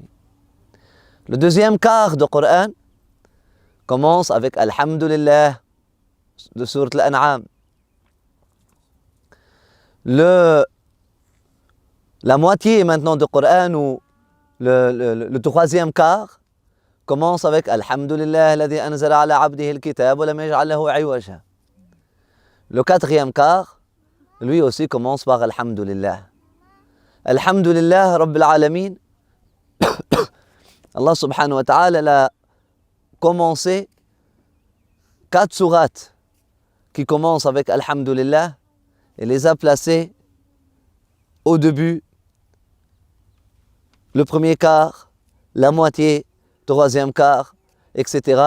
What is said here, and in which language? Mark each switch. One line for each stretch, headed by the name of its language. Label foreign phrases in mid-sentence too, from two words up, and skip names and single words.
French: Le deuxième quart du Coran commence avec Alhamdulillah de sourate Al-An'am. La moitié maintenant du Coran, ou le troisième quart, commence avec
Arabic: الحمد لله الذي أنزل على عبده الكتاب ولم يجعل له عوجا.
French: Le quatrième quart, lui aussi commence par Alhamdulillah.
Arabic: الحمد لله رب العالمين.
French: Allah
Arabic: سبحانه وتعالى
French: a commencé 4 sourates qui commencent avec Alhamdulillah et les a placées au début, le premier quart, la moitié, troisième quart, etc.